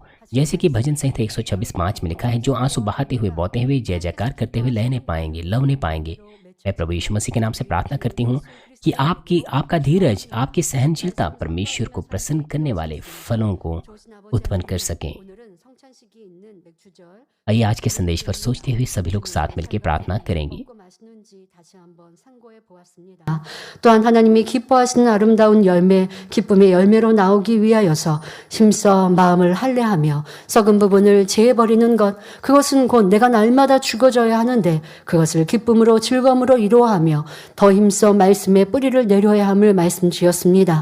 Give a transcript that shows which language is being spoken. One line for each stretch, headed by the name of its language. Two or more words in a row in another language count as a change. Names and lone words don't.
Hindi: जैसे कि भजन संहिता 126:5 में लिखा है, जो आंसू बहाते हुए बोते हुए जय जयकार करते हुए लहने पाएंगे, लवने पाएंगे। मैं प्रभु यीशु मसीह के नाम से प्रार्थना करती हूँ कि आपका धीरज, आपकी सहनशीलता परमेश्वर को प्रसन्न करने वाले फलों को उत्पन्न कर सकें। आइए आज के संदेश पर सोचते हुए सभी लोग साथ मिलकर प्रार्थना करेंगे।
Korean: 또한 하나님이 기뻐하시는 아름다운 열매, 기쁨의 열매로 나오기 위하여서 힘써 마음을 할례하며 썩은 부분을 제해버리는 것, 그것은 곧 내가 날마다 죽어져야 하는데 그것을 기쁨으로 즐거움으로 이루어하며 더 힘써 말씀의 뿌리를 내려야 함을 말씀 주셨습니다.